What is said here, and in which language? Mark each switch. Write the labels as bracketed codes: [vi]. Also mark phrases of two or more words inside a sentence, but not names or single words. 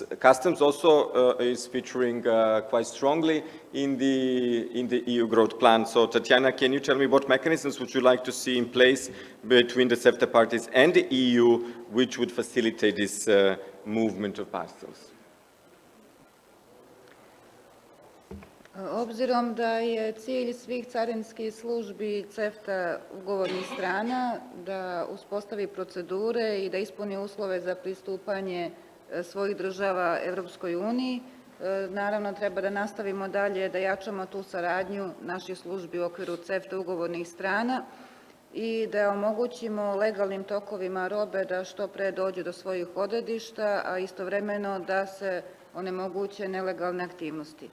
[en] Customs also is featuring quite strongly in the EU growth plan. So Tatiana, can you tell me what mechanisms would you like to see in place between the CEFTA parties and the EU, which would facilitate this movement of parcels? [sr] Obzirom da je cilj svih carinskih službi CEFTA ugovornih strana da uspostavi procedure i da ispuni uslove za pristupanje svojih država Evropskoj uniji, naravno treba da nastavimo dalje da jačamo tu saradnju naših službi u okviru CEFTA ugovornih strana i da omogućimo legalnim tokovima robe da što pre dođu do svojih odredišta, a istovremeno da se onemoguće nelegalne aktivnosti.